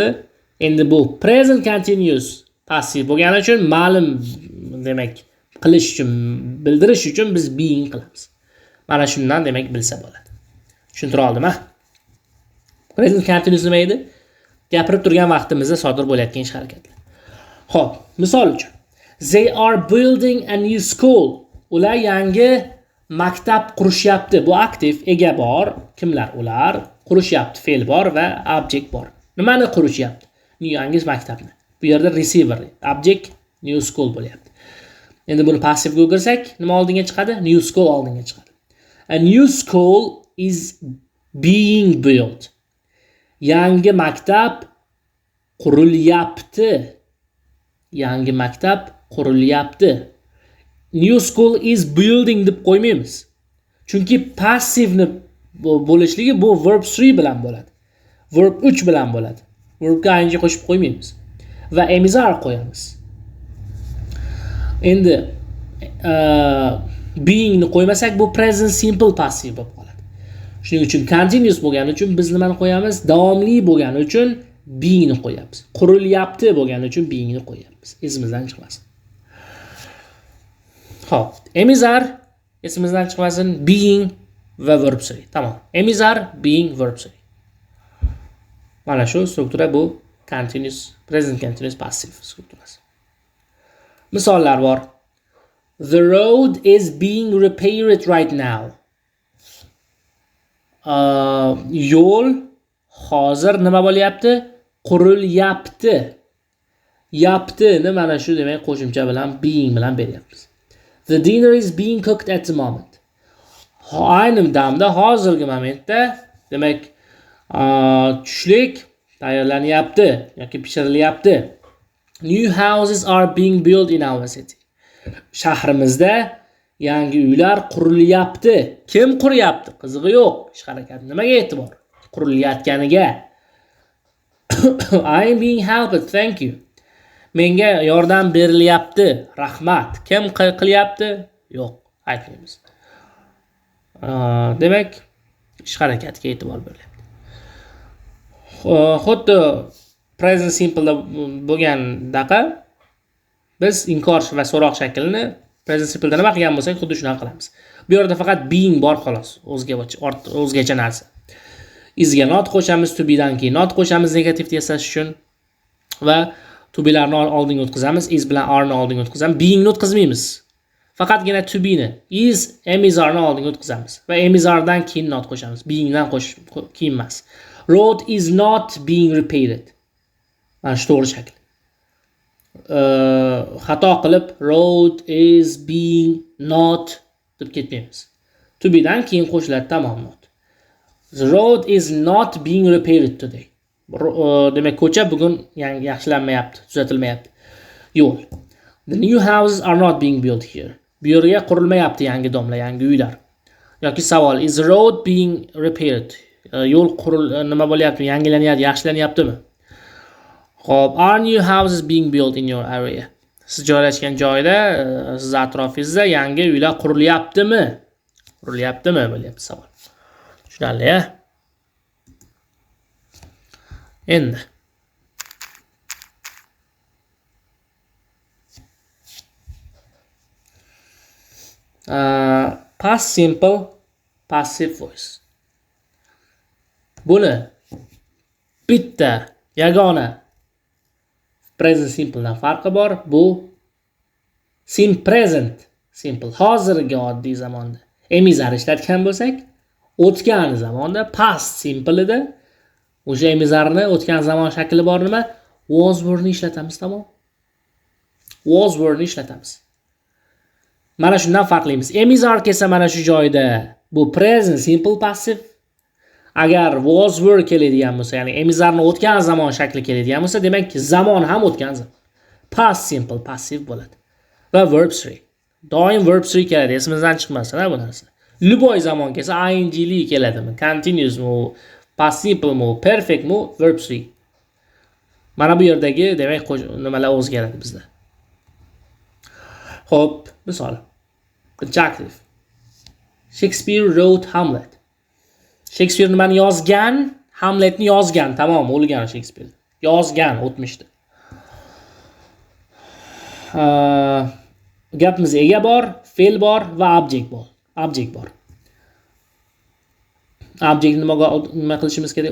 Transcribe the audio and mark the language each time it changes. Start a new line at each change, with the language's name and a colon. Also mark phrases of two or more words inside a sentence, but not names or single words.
Uzbek: Endi bu
English: present continuous
Uzbek: passiv bo'lgani uchun ma'lum, demak, qilish uchun, bildirish uchun biz being qilamiz. Mana shundan demak bilsa bo'ladi. Tushuntira oldim-a?
English: Present continuous
Uzbek: nima edi? Gapirib turgan vaqtimizda sodir bo'layotgan ish harakatlar. Xo'p, misol uchun,
English: they are building a new school.
Uzbek: Ular yangi maktab qurishyapti. Bu aktiv, ega bor. Kimlar ular? Qurishyapti, fe'l bor va object bor. Nimani qurishyapti? Yangi maktabni. Bu yerda
English: receiver, object new school
Uzbek: bo'lyapti. Endi buni passivga o'girsak, nima oldinga chiqadi?
English: New school
Uzbek: oldinga chiqadi.
English: A new school is being built.
Uzbek: Yangi maktab qurilyapti. Yangi maktab qurilyapti.
English: New school is building
Uzbek: deb qo'ymaymiz. Chunki passivni bo'lishligi bu verb 3 bilan bo'ladi. Verb 3 bilan bo'ladi. Verbga ing qo'shib qo'ymaymiz. Va emizar qo'yamiz. Endi being ni qo'ymasak bu
English: present simple passive
Uzbek: bo'lib qoladi. Shuning uchun continuous bo'lgani uchun biz nimani qo'yamiz? Davomli bo'lgani uchun being ni qo'yamiz. Qurilyapti bo'lgani uchun being ni qo'yamiz. Esimizdan chiqmasin. Xo'p, emizar esimizdan chiqmasin, being va verb 3. Tamam. Emizar,
English: being, verb 3.
Uzbek: Mana shu struktura bu
English: continuous, present continuous passive
Uzbek: strukturasi. Misollar bor.
English: The road is being repaired right now.
Uzbek: Yo'l hozir nima bo'lyapti? Qurilyapti. Yapti ni mana shu demak qo'shimcha bilan being bilan beryapmiz.
English: The dinner is being cooked at the moment.
Uzbek: Ayni damda hozirgi momentda demak tushlik tayyorlanyapti yoki pishirilyapti.
English: New houses are being built in our city.
Uzbek: Shahrimizda yangi uylar qurilyapti. Kim quryapti? Qizig'i yo'q. Ish harakati nimaga e'tibor? Qurilayotganiga.
English: I am being helped, thank you.
Uzbek: Menga yordam berilyapti. Rahmat. Kim qilyapti? Yo'q, aytmaymiz. Demak, ish harakatiga e'tibor berilyapti. Xuddi
English: present simple
Uzbek: bo'lgandaqa biz inkor va so'roq shaklini
English: present simple
Uzbek: da nima qilgan bo'lsak, xuddi shunaqa qilamiz. Bu yerda faqat being bor xolos, o'zgacha narsa. Isga not qo'shamiz,
English: to be
Uzbek: dan keyin not qo'shamiz negativni yasash uchun va
English: to be
Uzbek: larni oldinga o'tkazamiz, is bilan are ni oldinga o'tkazamiz. Being ni o'tkazmaymiz. Faqatgina
English: to be
Uzbek: ni,
English: is, am is are
Uzbek: ni oldinga o'tkazamiz va
English: am is are
Uzbek: dan keyin not qo'shamiz. Being dan keyin emas.
English: Road is not being repaired.
Uzbek: Mana shu to'g'ri shakl. Xato qilib
English: road is being not
Uzbek: deb ketmaymiz.
English: To be
Uzbek: dan keyin qo'shiladi, tamom not.
English: The road is not being repaired today.
Uzbek: Demak ko'cha bugun yaxshilanmayapti, tuzatilmayapti. Yo'l.
English: The new houses are not being built here.
Uzbek: Bu yerga qurilmayapti yangi domla, yangi uylar. Yoki savol,
English: is the road being repaired?
Uzbek: Yo'l nima bo'lyapti? Yangilanyapti, yaxshilanyaptimi? Xo'p,
English: are new houses being built in your area?
Uzbek: Siz joylashgan joyda, siz atrofingizda yangi uylar qurilyaptimi? Qurilyaptimi bo'lyapti savol. Tushunarli, a?
English: Endi past simple passive voice.
Uzbek: Buni bitta yagona
English: present simple
Uzbek: dan farqi bor. Bu
English: present simple
Uzbek: hozirgi oddiy zamonda emizar ishlatgan bo'lsak, o'tgan zamonda
English: past simple
Uzbek: ida o'sha emizarni o'tgan zamon shakli bor nima?
English: Was were
Uzbek: ni ishlatamiz, tamom.
English: Was were
Uzbek: ni ishlatamiz. Mana shundan farqlaymiz. Emizar kelsa mana shu joyda bu
English: present simple passive.
Uzbek: Agar
English: was were
Uzbek: keladigan bo'lsa, ya'ni emizarni o'tgan zamon shakli keladigan bo'lsa, demak zamon ham o'tgan zamon.
English: Past simple passive bo'ladi.
Uzbek: Va verb 3. Doim verb 3 keladi, esimizdan chiqmasin bu narsa. Любой zamon kelsa ingli keladimi?
English: Continuous mu, past simple mu, perfect mu, verb 3.
Uzbek: Mana bu yerdagi demak nimalar o'zgaradi bizda. Xo'p, misol. Adjective.
English: Shakespeare wrote Hamlet.
Uzbek: Shakespeare nimani yozgan? Hamletni yozgan, tamom, o'lgan Shakespeare. Yozgan o'tmishda. Gapimiz ega bor, fe'l bor va object bor. Object bor. Object nima qilishimiz kerak?